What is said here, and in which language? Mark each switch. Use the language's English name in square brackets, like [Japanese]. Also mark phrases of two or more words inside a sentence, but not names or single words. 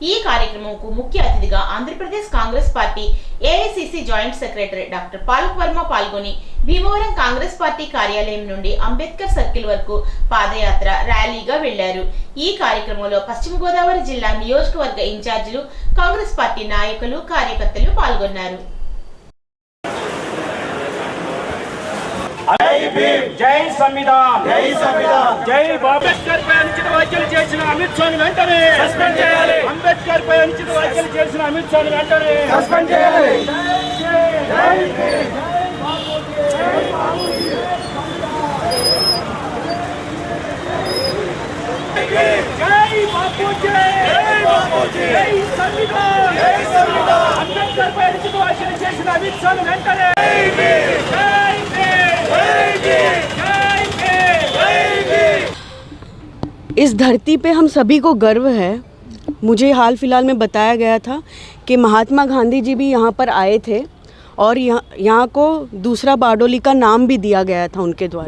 [Telugu] ఈ కార్యక్రమంకు ముఖ్య అతిథిగా ఆంధ్రప్రదేశ్ కాంగ్రెస్ పార్టీ ఏఐసిసి [English] Joint Secretary [Telugu] డాక్టర్ పాలక్ వర్మ పాల్గొని భీమవరం కాంగ్రెస్ పార్టీ కార్యాలయం నుండి అంబేద్కర్ సర్కిల్ వరకు పాదయాత్ర ర్యాలీగా వెళ్లారు. ఈ కార్యక్రమంలో పశ్చిమ గోదావరి జిల్లా నియోజకవర్గ ఇన్ఛార్జీలు, కాంగ్రెస్ పార్టీ నాయకులు, కార్యకర్తలు పాల్గొన్నారు. [Hindi] जय संविधान, जय संविधान, [Telugu] జై అంబేద్కర్ పై అనుచిత వ్యాఖ్యలు చేసిన అమిత్ షాని వెంటనే సస్పెండ్ చేయాలి. అంబేద్కర్ పై అనుచిత వ్యాఖ్యలు చేసిన అమిత్ షాని వెంటనే సస్పెండ్ చేయాలి. జై బాపూజీ, జై బాపూజీ, [Hindi] जय संविधान, जय संविधान. [Telugu] అంబేద్కర్ పై అనుచిత వ్యాఖ్యలు చేసిన అమిత్ షాని వెంటనే [Hindi] इस धरती पे हम सभी को गर्व है। मुझे हाल फिलहाल में बताया गया था कि महात्मा गांधी जी भी यहाँ पर आए थे और यहाँ को दूसरा बारडोली का नाम भी दिया गया था उनके द्वारा।